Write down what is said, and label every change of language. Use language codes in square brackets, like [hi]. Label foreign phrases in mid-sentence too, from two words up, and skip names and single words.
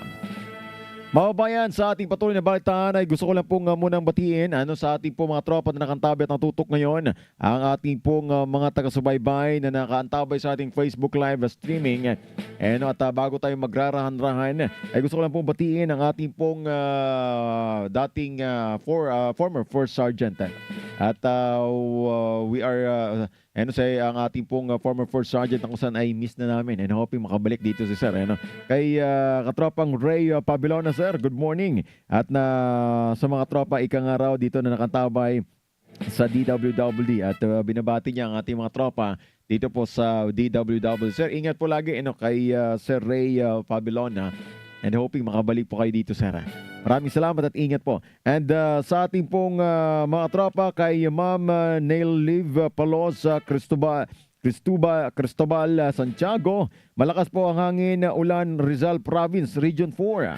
[tl] Mababayan, sa ating patuloy na balitaan ay gusto ko lang pong munang batiin sa ating pong mga tropa na nakantabay at natutok ngayon, ang ating pong mga taga-subaybay na nakaantabay sa ating Facebook Live streaming. At bago tayo magrarahan-rahan ay gusto ko lang pong batiin ang ating pong dating [en] former First Sergeant. [tl] At [en] we are [tl] ang ating pong [en] former First Sergeant [tl] na kung saan ay miss na namin [en] and hoping [tl] makabalik dito si Sir. Kay Katropang Ray Pabilona, Sir, [en] good morning. [tl] At sa mga tropa ikang araw dito na nakantabay sa DWDD at binabati niya ang ating mga tropa dito po sa DWDD. Sir, ingat po lagi kay Sir Ray Pabilona [en] and hoping [tl] makabalik po kayo dito, Sir. Maraming salamat at ingat po. And sa ating pong mga tropa kay Ma'am Nail Liv Palos Cristobal Santiago, malakas po ang hangin, ulan, Rizal Province, Region 4.